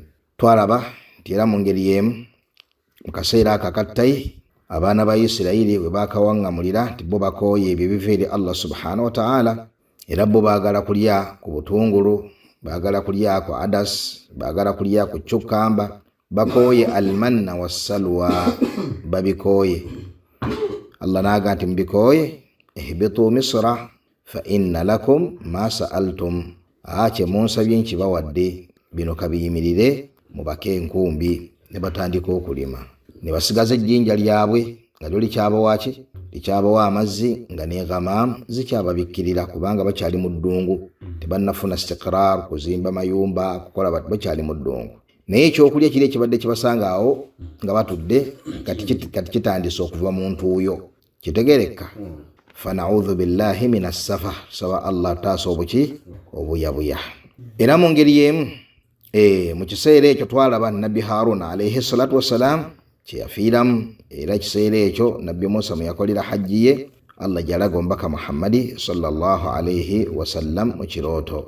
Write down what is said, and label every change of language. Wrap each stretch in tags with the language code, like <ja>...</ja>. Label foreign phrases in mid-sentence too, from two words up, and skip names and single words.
<lg>Twalaba nti era mu ngeri y'emu mu kaseera akakattayi abaana ba Isirayiri bwe bakawaŋŋamulira nti bo bakooye ebyo ebiva eri Allah</lg> <ar>سبحانه وتعالى,</ar> <lg>era bo baagala kulya ku butungulu, baagala kulya ku adas, baagala kulya ku cukkamba, bakooye</lg> <ar>المن والسلوى,</ar> <lg>babikooye. Allah naaga nti mbikooye</lg> <ar>اهبطوا مصرا فإن لكم ما سألتم,</ar> <lg>kye munsabye nkibawadde, bino kabiyimirire mubake enkumbi. Ne batandika okulima, ne basigaza ejjinja lyabwe nga lyo likyabawaki likyabawa amazzi nga ne ghamam zikyababikkirira kubanga bakyali mu ddungu, tebannafuna istiqrar kuzimba mayumba kukola bakyali mu ddungu. Naye ekyokulya kiri ekibadde kibasanga awo nga batudde kati kitandise okuva mu ntuuyo. Kitegereka</lg> <ar>فنعوذ بالله من الشقاء,</ar> <lg>sawa Allah taasa obuyabuya. Era mu ngeri y'emu mu kiseera ekyo twalaba Nabbi Harun</lg> <ar>عليه الصلاة والسلام</ar> <lg>kyeyafiiramu, era kiseera ekyo Nabbi Musa mwe yakolera hajji ye Allah gyalaga omubaka Muhammadi</lg> <ar>صلى الله عليه وسلم</ar> <lg>mu kirooto.</lg>